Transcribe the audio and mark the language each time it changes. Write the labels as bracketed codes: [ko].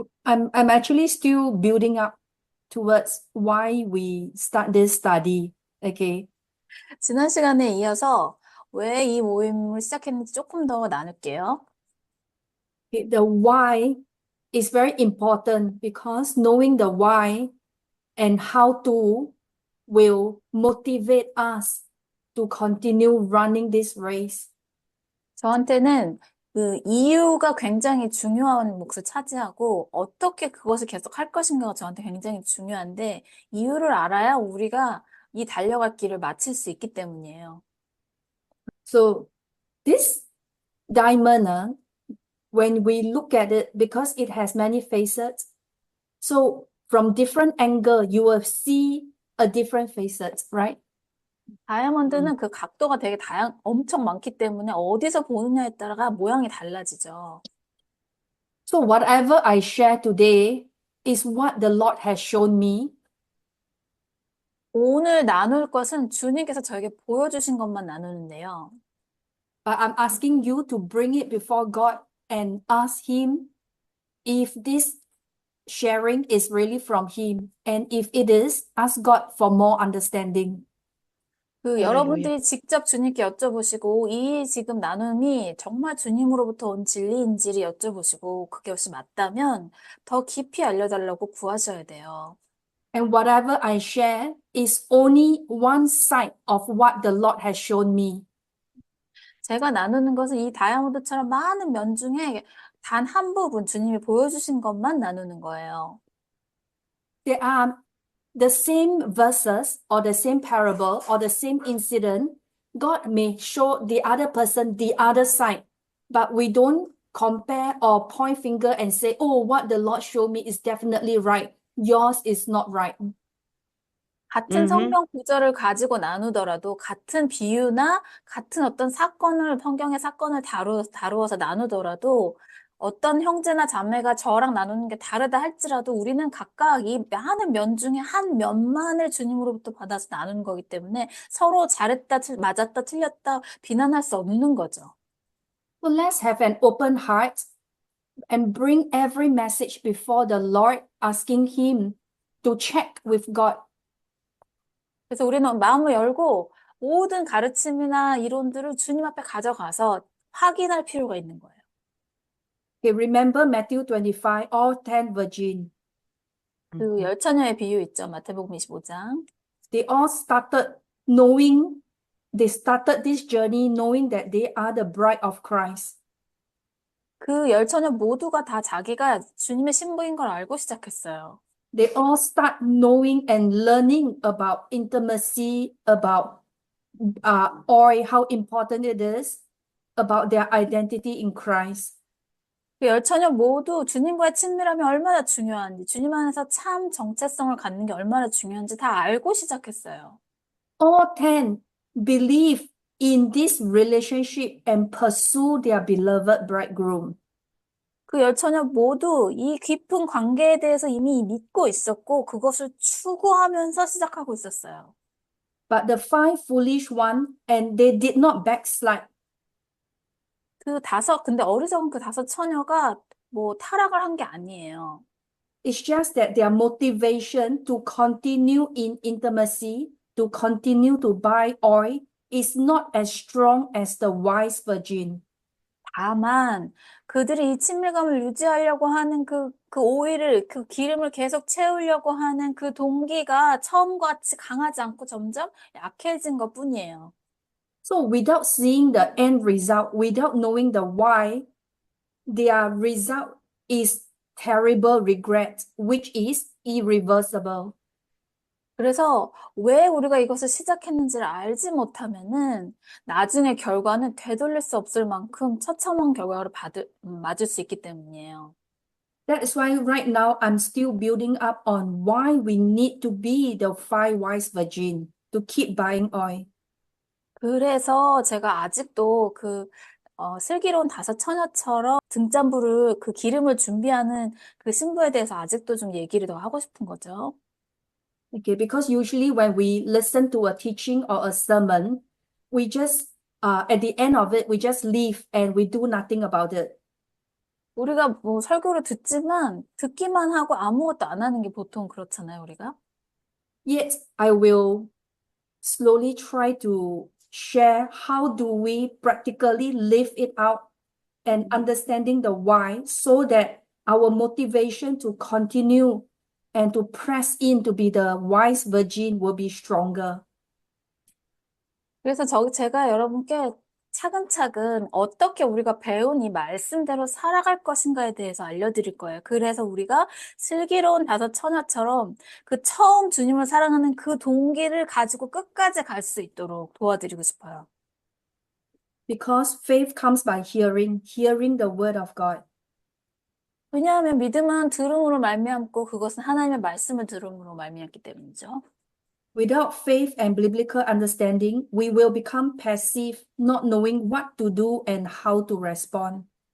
[en] I'm actually still building up towards why we start this study. Okay. [ko] 지난 시간에 이어서 왜 이 모임을 시작했는지 조금 더 나눌게요. [en] The why is very important because knowing the why and how to will motivate us to continue running this race. [ko] 저한테는 그 이유가 굉장히 중요한 몫을 차지하고 어떻게 그것을 계속 할 것인가가 저한테 굉장히 중요한데 이유를 알아야 우리가 이 달려갈 길을 마칠 수 있기 때문이에요. [en] So this diamond, when we look at it, because it has many facets, so from different angle, you will see a different facets, right? [ko] 다이아몬드는 그 각도가 되게 엄청 많기 때문에 어디서 보느냐에 따라 모양이 달라지죠. [en] So whatever I share today is what the Lord has shown me. [ko] 오늘 나눌 것은 주님께서 저에게 보여주신 것만 나누는데요. [en] But I'm asking you to bring it before God and ask Him if this sharing is really from Him. And if it is, ask God for more understanding. [ko] 여러분들이 직접 주님께 여쭤보시고 이 지금 나눔이 정말 주님으로부터 온 진리인지를 여쭤보시고 그것이 맞다면 더 깊이 알려달라고 구하셔야 돼요. [en] And whatever I share is only one side of what the Lord has shown me. [ko] 제가 나누는 것은 이 다이아몬드처럼 많은 면 중에 단 한 부분 주님이 보여주신 것만 나누는 거예요. [en] There are the same verses or the same parable or the same incident. God may show the other person the other side, but we don't compare or point finger and say, oh, what the Lord showed me is definitely right. Yours is not right. [ko] 같은 성경 구절을 가지고 나누더라도 같은 비유나 같은 어떤 사건을 성경의 사건을 다루어서 나누더라도 어떤 형제나 자매가 저랑 나누는 게 다르다 할지라도 우리는 각각 이 많은 면 중에 한 면만을 주님으로부터 받아서 나누는 거기 때문에 서로 잘했다, 맞았다, 틀렸다 비난할 수 없는 거죠. [en] So let's have an open heart and bring every message before the Lord, asking Him to check with God. [ko] 그래서 우리는 마음을 열고 모든 가르침이나 이론들을 주님 앞에 가져가서 확인할 필요가 있는 거예요. [en] Okay, remember Matthew 25, all 10 virgin. [ko] 그 열 처녀의 비유 있죠. 마태복음 25장. [en] They all started knowing, they started this journey knowing that they are the bride of Christ. [ko] 그 열 처녀 모두가 다 자기가 주님의 신부인 걸 알고 시작했어요. [en] They all start knowing and learning about intimacy, about oil, how important it is, about their identity in Christ. [ko] 그 열 처녀 모두 주님과의 친밀함이 얼마나 중요한지, 주님 안에서 참 정체성을 갖는 게 얼마나 중요한지 다 알고 시작했어요. [en] All 10 believe in this relationship and pursue their beloved bridegroom. [ko] 그 열 처녀 모두 이 깊은 관계에 대해서 이미 믿고 있었고 그것을 추구하면서 시작하고 있었어요. [en] But the 5 foolish one, and they did not backslide. [ko] 근데 어리석은 그 5 처녀가 뭐 타락을 한 게 아니에요. [en] It's just that their motivation to continue in intimacy, to continue to buy oil, is not as strong as the wise virgin. [ko] 다만 그들이 이 친밀감을 유지하려고 하는 그 오일을, 그 기름을 계속 채우려고 하는 그 동기가 처음과 같이 강하지 않고 점점 약해진 것뿐이에요. [en] So without seeing the end result, without knowing the why, their result is terrible regret, which is irreversible. [ko] 그래서 왜 우리가 이것을 시작했는지를 알지 못하면은 나중에 결과는 되돌릴 수 없을 만큼 처참한 결과를 맞을 수 있기 때문이에요. [en] That is why right now I'm still building up on why we need to be the 5 wise virgin to keep buying oil. [ko] 그래서 제가 아직도 슬기로운 5 처녀처럼 등잔불을 그 기름을 준비하는 그 신부에 대해서 아직도 좀 얘기를 더 하고 싶은 거죠. [en] Okay, because usually when we listen to a teaching or a sermon, we just, at the end of it, we just leave and we do nothing about it. [ko] 우리가 뭐 설교를 듣기만 하고 아무것도 안 하는 게 보통 그렇잖아요, 우리가. [en] Yet I will slowly try to share how do we practically live it out and understanding the why so that our motivation to continue and to press in to be the wise virgin will be stronger. [ko] 그래서 제가 여러분께 차근차근 어떻게 우리가 배운 이 말씀대로 살아갈 것인가에 대해서 알려드릴 거예요. 그래서 우리가 슬기로운 다섯 처녀처럼 그 처음 주님을 사랑하는 그 동기를 가지고 끝까지 갈 수 있도록 도와드리고 싶어요. [en] Because faith comes by hearing, hearing the word of God. [ko] 왜냐하면 믿음은 들음으로 말미암고 그것은 하나님의 말씀을 들음으로 말미암기 때문이죠. [en] Without faith and biblical understanding, we will become passive, not knowing what to do and how to respond.